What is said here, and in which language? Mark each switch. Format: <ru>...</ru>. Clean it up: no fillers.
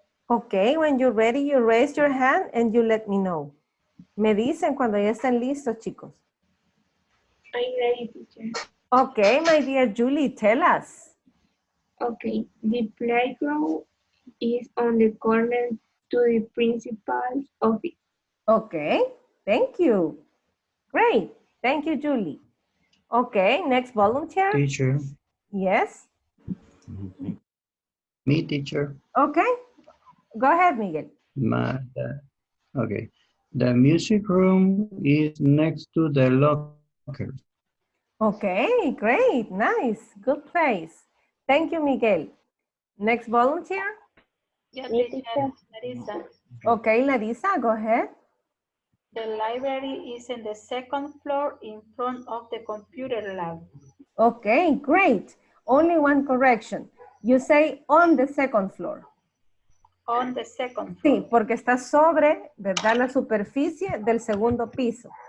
<en>Okay, when you're ready, you raise your hand and you let me know.</en> <es>Me dicen cuando ya estén listos, chicos.</es> <en>I'm ready, teacher. Okay, my dear Julie, tell us. Okay, the playground is on the corner to the principal's office. Okay, thank you. Great, thank you, Julie. Okay, next volunteer. Teacher, Yes, me teacher. okay. Go ahead, Miguel. Okay. The music room is next to the locker. Okay, great, nice, good place. Thank you, Miguel. Next volunteer. Yeah, Me, teacher, teacher. Larissa. Okay, Larissa, go ahead. The library is in the second floor in front of the computer lab. Okay, great. Only one correction. You say on the second floor. On the second</en> <es>Sí,</es> <en>floor.</en> <es>porque está sobre, ¿verdad? La superficie del segundo piso.</es>